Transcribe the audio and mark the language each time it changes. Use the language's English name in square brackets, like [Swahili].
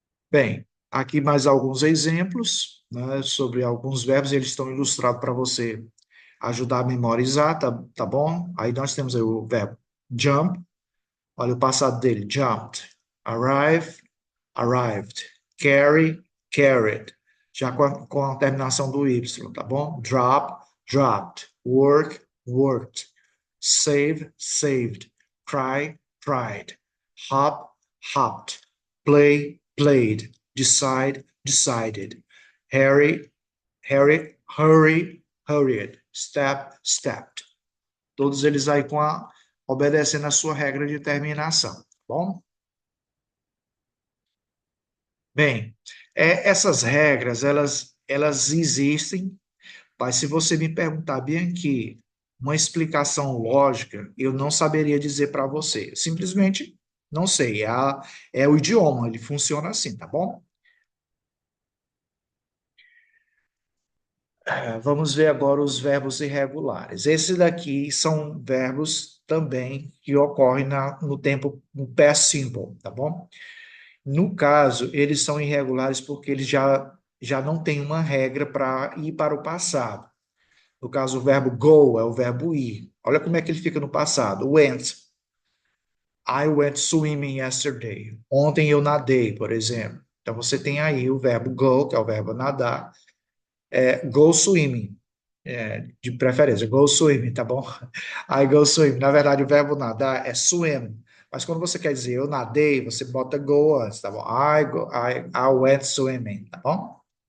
[Portuguese] Bem, aqui mais alguns exemplos, né, sobre alguns verbos, eles estão ilustrados para você ajudar a memorizar, tá bom? Aí nós temos aí o verbo jump, olha o passado dele, jumped, arrive, arrived, carry, carried, já com a terminação do Y, tá bom? [English] Drop, dropped, work, worked, save, saved, cry, cried, hop, hopped, play, played, decide, decided, hurry, hurry, hurried, step, stepped. [Portuguese] Todos eles aí obedecendo a sua regra de terminação, tá bom? Bem, essas regras, elas existem, mas se você me perguntar bem aqui uma explicação lógica, eu não saberia dizer para você. Simplesmente não sei. É o idioma, ele funciona assim, tá bom? Vamos ver agora os verbos irregulares. Esses daqui são verbos também que ocorrem no tempo no past simple, tá bom? No caso, eles são irregulares porque eles já não têm uma regra para ir para o passado. No caso, o verbo go é o verbo ir. Olha como é que ele fica no passado. [English] Went. I went swimming yesterday. [Portuguese] Ontem eu nadei, por exemplo. Então, você tem aí o verbo go, que é o verbo nadar. Go swimming. De preferência, go swimming, tá bom? [English] I go swimming. [Portuguese] Na verdade, o verbo nadar é swim. Mas quando você quer dizer eu nadei, você bota go antes, tá bom? [English] I went swimming, [Portuguese] tá bom?